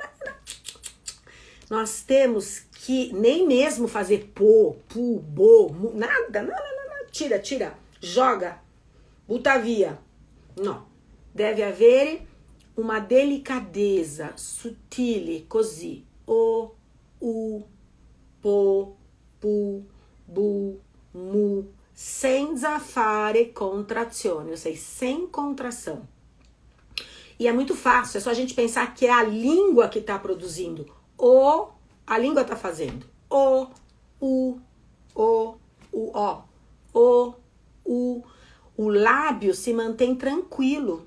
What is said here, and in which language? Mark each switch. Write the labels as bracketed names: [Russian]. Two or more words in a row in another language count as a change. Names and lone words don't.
[Portuguese] Nós temos que nem mesmo fazer pô, pu, bo, mu, nada, não, tira, joga, [Italian] butta via. [Portuguese] Não, deve haver uma delicadeza, sutil, [Italian] così, o, po, pu, bu, mu, senza fare contrazione, [Portuguese] ou seja, sem contração. E é muito fácil, é só a gente pensar que é a língua que está produzindo. A língua está fazendo. O, o. O lábio se mantém tranquilo.